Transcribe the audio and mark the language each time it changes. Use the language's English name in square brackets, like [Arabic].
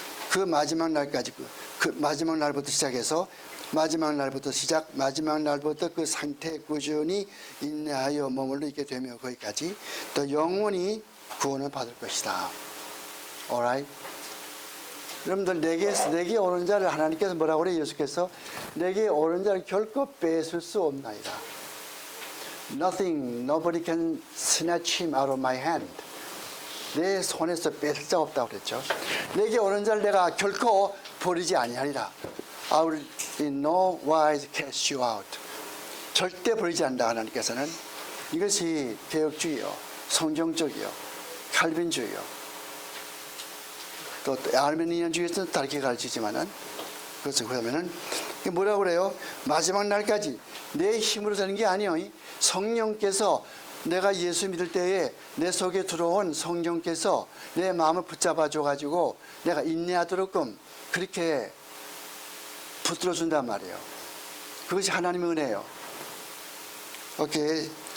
[Korean] 그 마지막 날까지, 그 마지막 날부터 시작해서 마지막 날부터 그 상태에 꾸준히 인내하여 머물러 있게 되며 거기까지 또 영원히 구원을 받을 것이다. [English] Alright? [Korean] 여러분들 내게 오는 자를 하나님께서 뭐라고 그래요? 예수께서 내게 오는 자를 결코 뺏을 수 없나이다. [English] Nobody can snatch him out of my hand. [Korean] 내 손에서 뺏을 자 없다고 그랬죠. 내게 오는 자를 내가 결코 버리지 아니하리라. [English] I will in no wise cast you out. [Korean] 절대 버리지 않는다. 하나님께서는. 이것이 개혁주의요, 성경적이요, 칼빈주의요, 또 아르메니안주의에서는 다르게 가르치지만은, 그것은 그러면은 뭐라고 그래요? 마지막 날까지 내 힘으로 되는 게 아니에요. 성령께서, 내가 예수 믿을 때에 내 속에 들어온 성령께서 내 마음을 붙잡아 줘가지고 내가 인내하도록끔 그렇게 붙들어 준단 말이에요. 그것이 하나님의 은혜예요. 오케이.